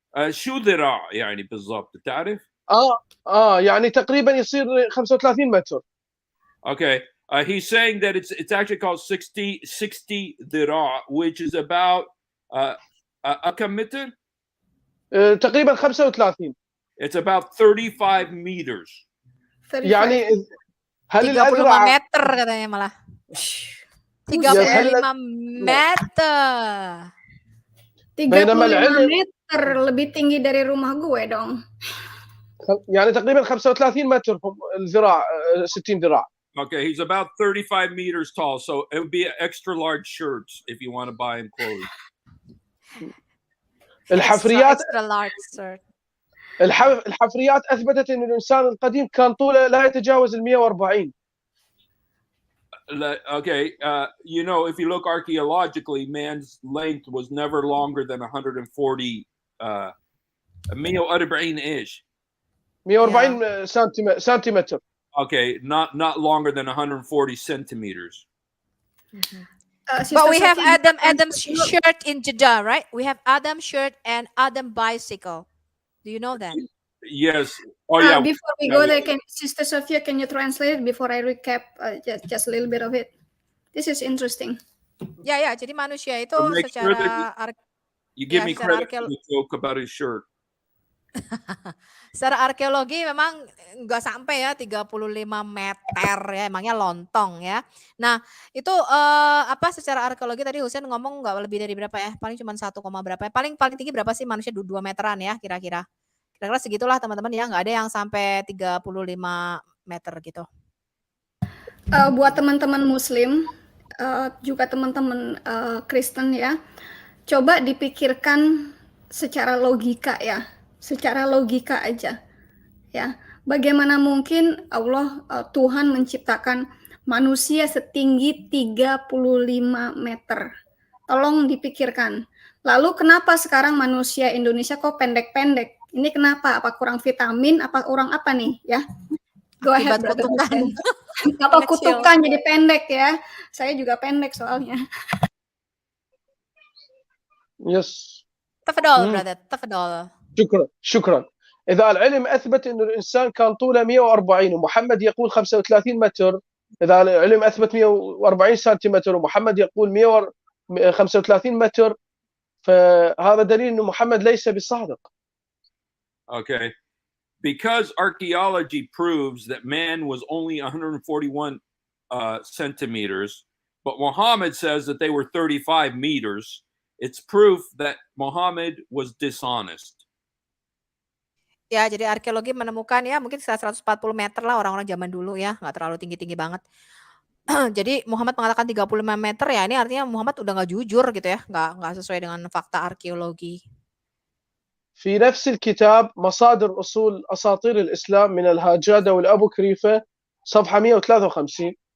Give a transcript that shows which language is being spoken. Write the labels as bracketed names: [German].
[Arabic] شو ذراع يعني بالضبط تعرف؟ يعني تقريبا يصير 35 متر. [English] Okay. He's saying that it's actually called 60 ذراع, which is about [Arabic] كم متر؟ تقريبا 35. [English] It's about 35 meters. 35. [Arabic] يعني هل 35 الأذرع [Indonesian] meter katanya malah. 35 meter. 35 meter lebih tinggi dari rumah gue dong. [Arabic] يعني تقريبا 35 متر الذراع 60 ذراع. [English] Okay, he's about 35 meters tall, so it would be extra large shirts if you want to buy him clothes. [Arabic] الحفريات [English] extra large shirt. [Arabic] الحفريات أثبتت أن الإنسان القديم كان طوله لا يتجاوز 140. [English] Okay, you know, if you look archaeologically, man's length was never longer than 140 140 [Arabic] إيش 140 سنتيمتر. [English] Okay, not longer than 140 centimeters. But we have Adam's shirt in Jeddah, right? We have Adam's shirt and Adam bicycle. Do you know that? Yes. Oh yeah. Before we go there, Sister Sophia, can you translate it before I recap just a little bit of it? This is interesting. [Indonesian] Ya, jadi manusia itu [English] Sure [Indonesian] secara [English] you give me credit for the joke about his shirt. [Indonesian] Secara arkeologi memang nggak sampai ya 35 meter ya, emangnya lontong ya. Nah itu secara arkeologi tadi Husein ngomong nggak lebih dari berapa ya, paling cuma 1, berapa ya, paling tinggi berapa sih manusia, 2 meteran ya kira-kira segitulah teman-teman ya, nggak ada yang sampai 35 meter gitu. Buat teman-teman Muslim juga teman-teman Kristen ya, coba dipikirkan secara logika ya. Secara logika aja ya, bagaimana mungkin Allah Tuhan menciptakan manusia setinggi 35 meter? Tolong dipikirkan. Lalu kenapa sekarang manusia Indonesia kok pendek-pendek Ini kenapa? Apa kurang vitamin? Apa kurang apa nih? Ya, [English] go ahead, [Indonesian] Akibat [English] Brother [Indonesian] kutukan. Hussein. Apa Kecil. kutukan jadi pendek ya? Saya juga pendek soalnya. [English] yes [Arabic] تفضل مم. [English] brother, [Arabic] تفضل. شكرا. إذا العلم أثبت أن الإنسان كان طوله 140 ومحمد يقول 35 متر، إذا العلم أثبت 140 سنتيمتر ومحمد يقول 135 متر، فهذا دليل أن محمد ليس بصادق. [English] Okay. Because archaeology proves that man was only 141 centimeters, but Muhammad says that they were 35 meters, it's proof that Muhammad was dishonest. [Indonesian] Ya, jadi arkeologi menemukan ya mungkin sekitar 140 meter lah orang-orang zaman dulu ya, nggak terlalu tinggi-tinggi banget. Jadi Muhammad mengatakan 35 meter ya, ini artinya Muhammad udah nggak jujur gitu ya, nggak sesuai dengan fakta arkeologi. [Arabic] في نفس الكتاب مصادر أصول أساطير الإسلام من الهاجادة والأبو كريفة صفحة 153.